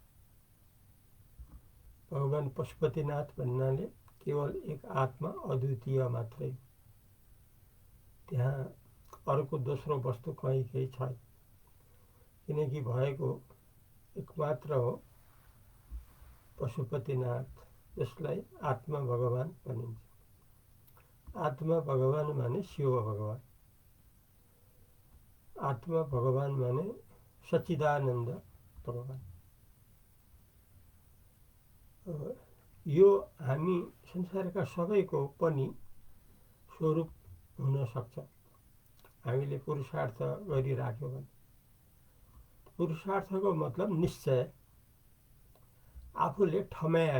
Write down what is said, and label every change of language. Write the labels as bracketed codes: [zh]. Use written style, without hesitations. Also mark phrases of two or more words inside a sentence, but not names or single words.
[ne] भगवान पशुपतिनाथ भन्नाले केवल एक आत्मा अद्वितीय मात्रै, त्यहाँ अर्को दोस्रो वस्तु कहीँ केही छैन। किनकि भएको एकमात्र हो पशुपतिनाथ, जसलाई आत्मा भगवान भनिन्छ। आत्मा भगवान माने शिव भगवान, आत्मा भगवान माने सच्चिदानन्द भगवान। यो हामी संसारका सबैको पनि स्वरूप हुन सक्छ हामीले पुरुषार्थ गरिराख्यो भने। पुरुषार्थको मतलब निश्चय, आफूले ठम्याएर।